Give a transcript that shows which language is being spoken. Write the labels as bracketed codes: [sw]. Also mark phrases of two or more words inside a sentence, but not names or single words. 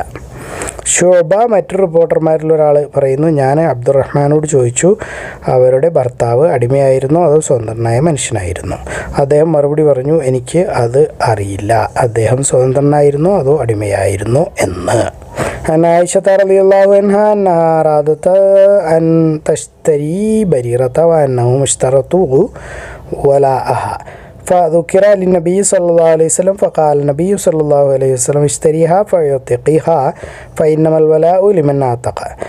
[ml] ഷുഅബ മറ്റൊരു റിപ്പോർട്ടർമാരിൽ ഒരാൾ പറയുന്നു, ഞാൻ അബ്ദുറഹ്മാനോട് ചോദിച്ചു, അവരുടെ ഭർത്താവ് അടിമയായിരുന്നോ അതോ സ്വതന്ത്രനായ മനുഷ്യനായിരുന്നു? അദ്ദേഹം മറുപടി പറഞ്ഞു, എനിക്ക് അത് അറിയില്ല, അദ്ദേഹം സ്വതന്ത്രനായിരുന്നോ അതോ അടിമയായിരുന്നോ എന്ന്. [ar] عن عائشة رضي الله عنها أنها أرادت أن تشتري بريرة وأنهم اشترطوا ولاءها فذكر للنبي صلى الله عليه وسلم فقال النبي صلى الله عليه وسلم اشتريها فيعتقها فإنما الولاء لمن أعتق